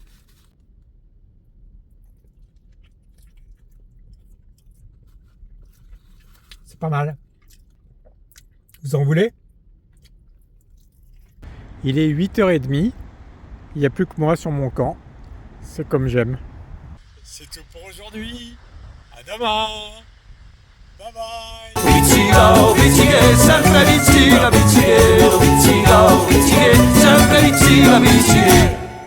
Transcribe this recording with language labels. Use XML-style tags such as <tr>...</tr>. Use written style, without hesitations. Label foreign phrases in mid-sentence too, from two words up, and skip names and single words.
<fr>C'est pas mal. Vous en voulez ? Il est 8h30. Il n'y a plus que moi sur mon camp. C'est comme j'aime. C'est tout pour aujourd'hui. À demain. Bye bye.</fr> <it>Pizzico, pizziche, sempre pizzica, pizzichero, pizzico, pizziche, sempre pizzica, pizzichero.</it>